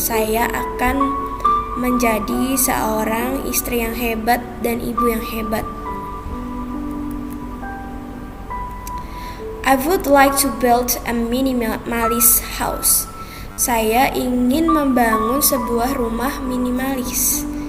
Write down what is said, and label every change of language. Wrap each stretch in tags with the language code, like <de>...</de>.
<id>Saya akan menjadi seorang istri yang hebat dan ibu yang hebat.</id> <en>I would like to build a minimalist house.</en> <id>Saya ingin membangun sebuah rumah minimalis.</id>